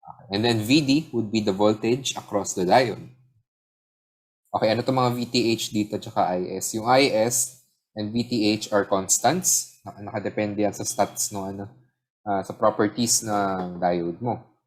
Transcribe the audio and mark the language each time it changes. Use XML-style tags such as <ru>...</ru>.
<en>And then VD would be the voltage across the diode.</en> <tl>Okay, ano itong mga VTH dito tsaka IS?</tl> <en>Yung IS and VTH are constants.</en> <tl>Nakadepende yan sa stats no, sa properties ng diode mo.</tl>